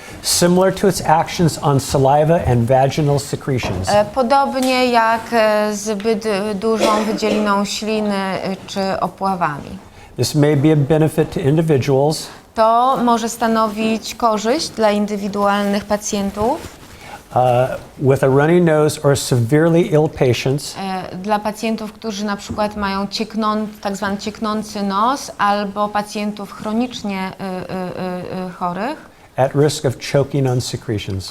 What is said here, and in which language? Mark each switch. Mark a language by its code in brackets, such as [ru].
[en] Similar to its actions on saliva and vaginal secretions. [pl] podobnie jak zbyt dużą wydzieliną śliny czy opławami. [en] This may be a benefit to individuals [pl] To może stanowić korzyść dla indywidualnych pacjentów, [en] with a runny nose or severely ill patients, [pl] dla pacjentów, którzy na przykład mają tak zwany cieknący nos, albo pacjentów chronicznie chorych, [en] at risk of choking on secretions.